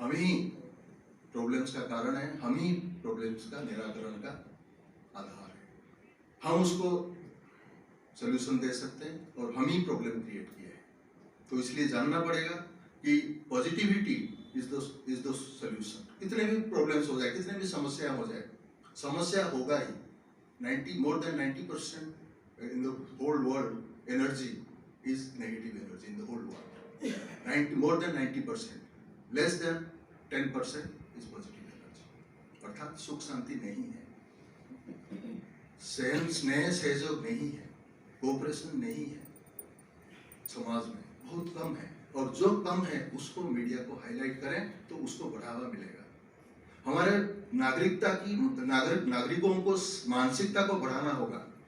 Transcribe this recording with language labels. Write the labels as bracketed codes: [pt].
[hi] हम ही प्रॉब्लम्स का कारण है, हम ही प्रॉब्लम्स का निराकरण का आधार है। हम उसको सोल्यूशन दे सकते हैं और हम ही प्रॉब्लम क्रिएट किया है। तो इसलिए जानना पड़ेगा कि [en] Positivity is the solution. [hi] कितने भी प्रॉब्लम्स हो जाए, कितने भी समस्या हो जाए, समस्या होगा ही। [en] more than 90% in the whole world energy is negative energy in the whole world. More than 90%, less than 10% is positive energy. [hi] अर्थात सुख शांति नहीं है, स्नेह सहयोग नहीं है, कोऑपरेशन नहीं है, समाज में बहुत कम है। और जो कम है उसको मीडिया को हाईलाइट करें तो उसको बढ़ावा मिलेगा। हमारे नागरिकों को मानसिकता को बढ़ाना होगा।